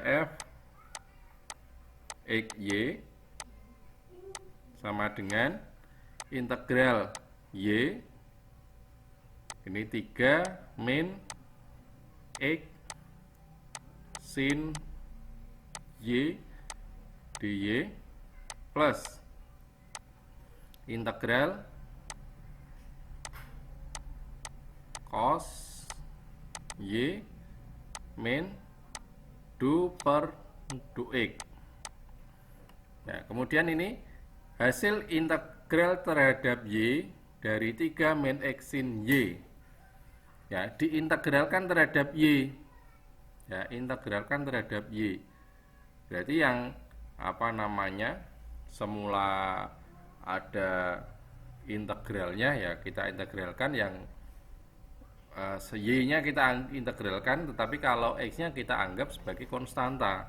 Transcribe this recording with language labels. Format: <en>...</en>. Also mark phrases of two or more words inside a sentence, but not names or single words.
<id>Ini ada f X Y sama dengan integral Y, ini 3 min X sin Y dy plus integral cos Y min du per du X. Nah, kemudian ini hasil integral terhadap Y dari 3 min X sin Y. Ya, diintegralkan terhadap Y. Ya, integralkan terhadap Y. Berarti yang semula ada integralnya, ya kita integralkan, yang Y-nya kita integralkan, tetapi kalau X-nya kita anggap sebagai konstanta.</id>